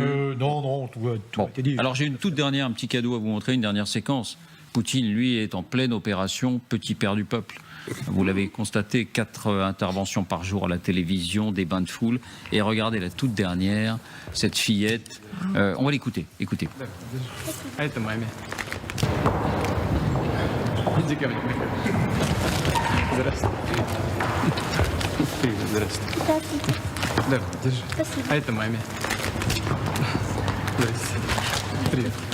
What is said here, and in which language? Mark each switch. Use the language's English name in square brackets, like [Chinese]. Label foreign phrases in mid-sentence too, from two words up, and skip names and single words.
[French] Non, tout a été dit. Alors j'ai une toute dernière, un petit cadeau à vous montrer, une dernière séquence. Poutine, lui, est en pleine opération Petit Père du Peuple. Vous l'avez constaté, 4 interventions par jour à la télévision, des bains de foule. Et regardez la toute dernière, cette fillette. On va l'écouter. Écoutez. [Russian] Это маме. Иди ко мне. Здравствуй. Привет, здравствуй. Здравствуйте. Да, держи. Спасибо. А это маме. Здравствуйте. Привет.